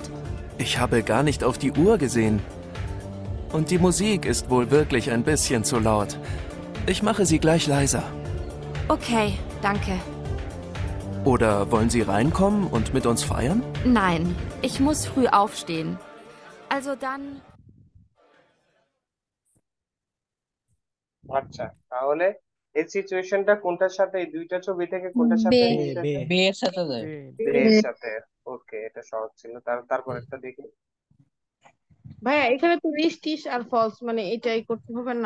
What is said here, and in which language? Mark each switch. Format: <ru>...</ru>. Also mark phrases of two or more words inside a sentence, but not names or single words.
<de>Ich habe gar nicht auf die Uhr gesehen. Und die Musik ist wohl wirklich ein bisschen zu laut. Ich mache sie gleich leiser. Okay, danke. Oder wollen Sie reinkommen und mit uns feiern? Nein, ich muss früh aufstehen. Also dann.</de> <bn>আচ্ছা, তাহলে এই সিচুয়েশনটা কোনটার সাথে, এই দুইটা ছবি থেকে কোনটার সাথে বে রিলেটেড? বে এর সাথে যায়। বে এর সাথে। ওকে, এটা সহজ ছিল। তারপর একটা দেখি। ভাইয়া এখানে তো রিস্টিস আর ফলস, মানে এটাই করতে হবে না?</bn>